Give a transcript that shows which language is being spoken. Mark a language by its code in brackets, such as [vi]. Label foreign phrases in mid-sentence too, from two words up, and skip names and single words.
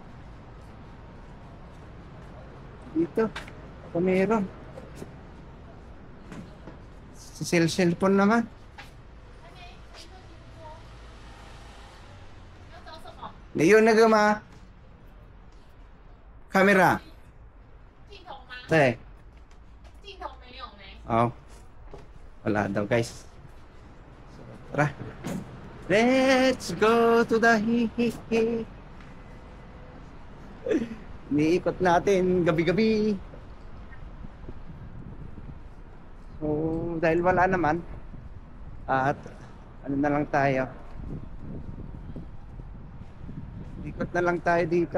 [tl] Dito. Baka mayroon. Cellphone naman. Ngayon na gama. Camera. [zh] 镜头吗？ [tl] Te. [zh] 镜头没有呢。 [tl] Oh. Wala daw guys. So, tara. [en] Let's go to the hihihi. [tl] Niikot natin gabi-gabi. So, dahil wala naman at ano na lang tayo. Ikot na lang tayo dito.